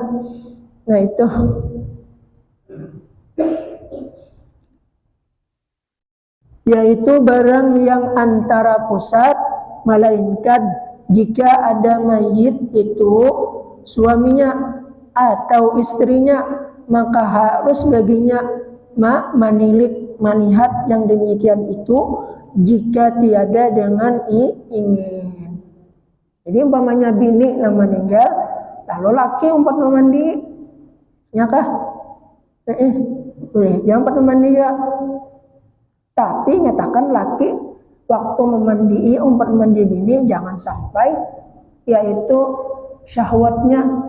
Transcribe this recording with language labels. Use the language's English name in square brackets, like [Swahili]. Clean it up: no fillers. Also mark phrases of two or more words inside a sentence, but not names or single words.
[Indonesian] Nah itu yaitu barang yang antara pusat melainkan jika ada mayit itu suaminya atau istrinya maka harus baginya menilik manihat yang demikian itu jika tiada dengan ingin. [Banjar] Jadi umpamanya bini yang meninggal lalu laki umpat memandi ya kah? Boleh jangan umpat memandi ya. Tapi nyatakan laki waktu memandi umpat mandi bini jangan sampai yaitu syahwatnya.